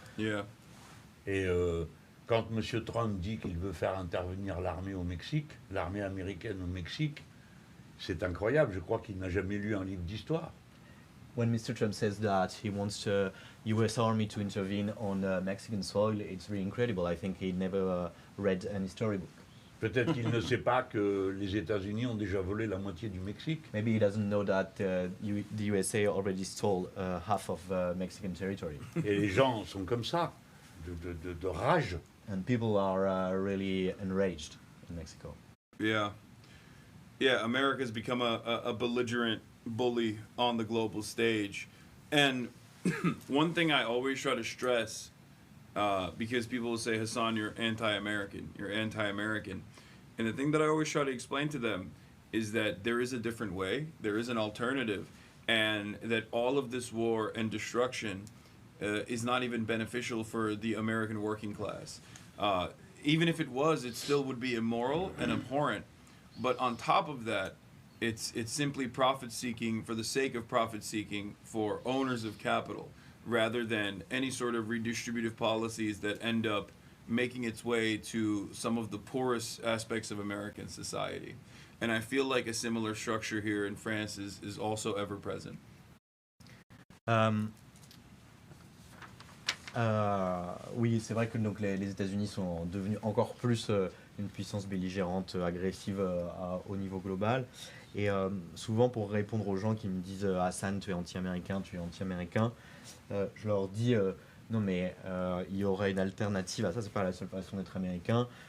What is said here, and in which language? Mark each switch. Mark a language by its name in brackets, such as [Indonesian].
[English] Yeah. [French] Et quand M. Trump dit qu'il veut faire intervenir l'armée au Mexique, l'armée américaine au Mexique, c'est incroyable. Je crois qu'il n'a jamais lu un livre d'histoire. [English] When Mr. Trump says that he wants the U.S. Army to intervene on Mexican soil, it's really incredible. I think he never read any storybook. [French] Peut-être qu'il ne sait pas que les États-Unis ont déjà volé la moitié du Mexique. [English] Maybe he doesn't know that the USA already stole half of Mexican territory. [French] Et les gens sont comme ça, de rage. [English] And people are really enraged in Mexico. Yeah. Yeah, America's become a belligerent bully on the global stage. And one thing I always try to stress, because people will say, Hasan, you're anti-American. And the thing that I always try to explain to them is that there is a different way, there is an alternative, and that all of this war and destruction is not even beneficial for the American working class. Even if it was, it still would be immoral and abhorrent. But on top of that, it's simply profit seeking for the sake of profit seeking for owners of capital, rather than any sort of redistributive policies that end up making its way to some of the poorest aspects of American society. And I feel like a similar structure here in France is also ever present. [French] Oui, c'est vrai que donc, les États-Unis sont devenus encore plus une puissance belligérante, agressive au niveau global. Et souvent, pour répondre aux gens qui me disent Hassan, tu es anti-américain, je leur dis non, mais il y aurait une alternative à ça, c'est pas la seule façon d'être américain.